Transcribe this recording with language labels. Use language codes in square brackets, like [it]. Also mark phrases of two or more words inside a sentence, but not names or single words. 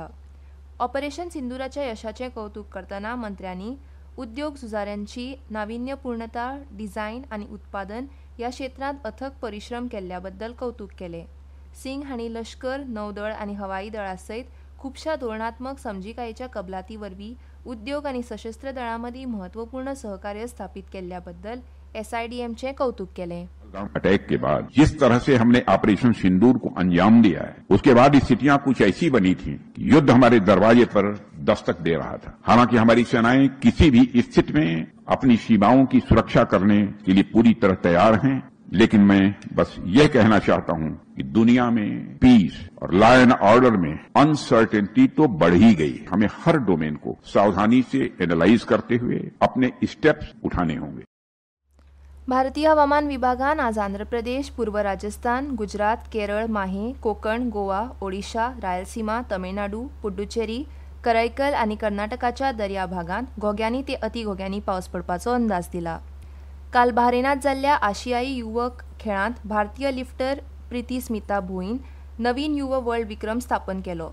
[kok] ऑपरेशन सिंदुराच्या यशाचें कौतुक करतना मंत्र्यांनी उद्योग झुजाऱ्यांची नाविन्यपूर्णता, डिझायन आनी उत्पादन ह्या क्षेत्रांत अथक परिश्रम केल्ल्या बद्दल कौतुक केलें. सिंग हांणी लश्कर, नौदळ आनी हवाई दळा सयत खुबशा धोरणात्मक समजिकायेच्या कबलाती वरवीं उद्योग आनी सशस्त्र दळां मदीं महत्वपूर्ण सहकार्य स्थापित केल्ल्या बद्दल SIDMचें कौतुक केलें. [hi] अटैक के बाद जिस तरह से हमने ऑपरेशन सिंदूर को अंजाम दिया है, उसके बाद ये स्थितियां कुछ ऐसी बनी थी कि युद्ध हमारे दरवाजे पर दस्तक दे रहा था. हालांकि हमारी सेनाएं किसी भी स्थिति में अपनी सीमाओं की सुरक्षा करने के लिए पूरी तरह तैयार हैं, लेकिन मैं बस ये कहना चाहता हूं कि दुनिया में पीस और [en] law and order [hi] में अनसर्टेनिटी तो बढ़ ही गई. हमें हर डोमेन को सावधानी से एनालाइज करते हुए अपने स्टेप्स उठाने होंगे. [kok] भारतीय हवामान विभागान आज आंध्र प्रदेश, पूर्व राजस्थान, गुजरात, केरळ, माहे, कोकण, गोवा, ओडिशा, रायलसीमा, तमिळनाडू, पुडुचेरी, करैकल आनी कर्नाटकाच्या दर्या भागांत घोग्यांनी ते अतिघोग्यांनी पावस पडपाचो अंदाज दिला. काल बहरेनात जाल्ल्या आशियाई युवक खेळांत भारतीय लिफ्टर प्रीती स्मिता भोईन नवीन युवा वर्ल्ड विक्रम स्थापन केलो.